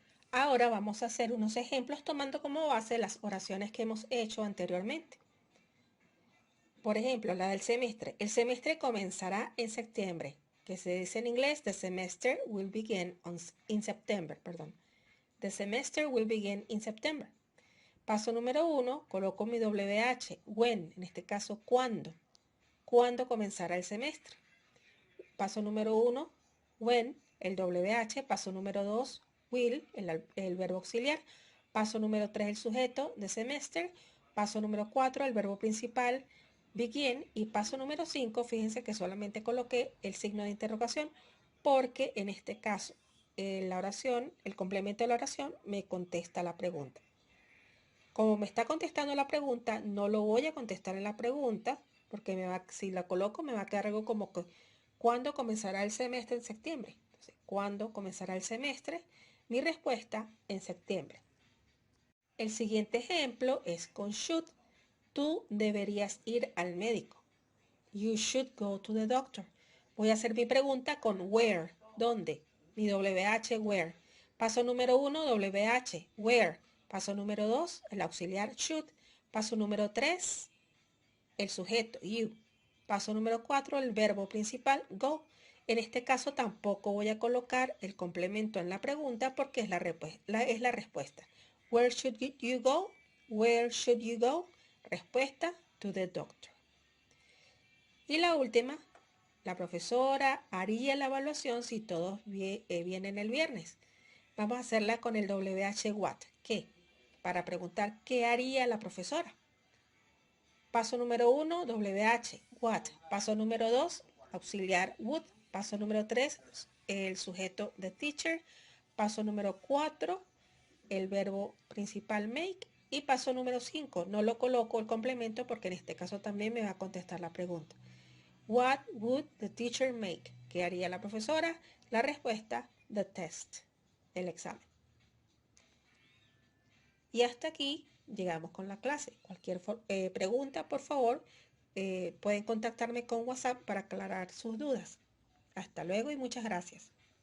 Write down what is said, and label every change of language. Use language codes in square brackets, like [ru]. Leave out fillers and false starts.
[es] Ahora vamos a hacer unos ejemplos tomando como base las oraciones que hemos hecho anteriormente. Por ejemplo, la del semestre. El semestre comenzará en septiembre, que se dice en inglés: [en] the semester will begin in September. The semester will begin in September. [es] Paso número 1, coloco mi WH, when, en este caso, ¿cuándo? ¿Cuándo comenzará el semestre? Paso número 1, when, el WH. Paso número 2, will, el verbo auxiliar. Paso número 3, el sujeto, the semester. Paso número 4, el verbo principal, begin. Y paso número 5, fíjense que solamente coloqué el signo de interrogación porque en este caso la oración, el complemento de la oración me contesta la pregunta. Como me está contestando la pregunta, no lo voy a contestar en la pregunta porque si la coloco me va a quedar algo como que ¿cuándo comenzará el semestre? En septiembre. Entonces, ¿cuándo comenzará el semestre? Mi respuesta: en septiembre. El siguiente ejemplo es con should. Tú deberías ir al médico. [en] You should go to the doctor. [es] Voy a hacer mi pregunta con where. ¿Dónde? Mi WH, where. Paso número 1, WH, where. Paso número 2, el auxiliar should. Paso número 3, el sujeto, you. Paso número 4, el verbo principal, go. En este caso tampoco voy a colocar el complemento en la pregunta porque es la respuesta. [en] Where should you go? Where should you go? [es] Respuesta: [en] to the doctor. [es] Y la última, la profesora haría la evaluación si todos vienen el viernes. Vamos a hacerla con el WH what. ¿Qué? Para preguntar ¿qué haría la profesora? Paso número 1, WH, what. Paso número 2, auxiliar would. Paso número 3, el sujeto the teacher. Paso número 4, el verbo principal make. Y paso número 5, no lo coloco el complemento porque en este caso también me va a contestar la pregunta. [en] What would the teacher make? [es] ¿Qué haría la profesora? La respuesta: [en] the test, [es] el examen. Y hasta aquí llegamos con la clase. Cualquier pregunta, por favor, pueden contactarme con WhatsApp para aclarar sus dudas. Hasta luego y muchas gracias.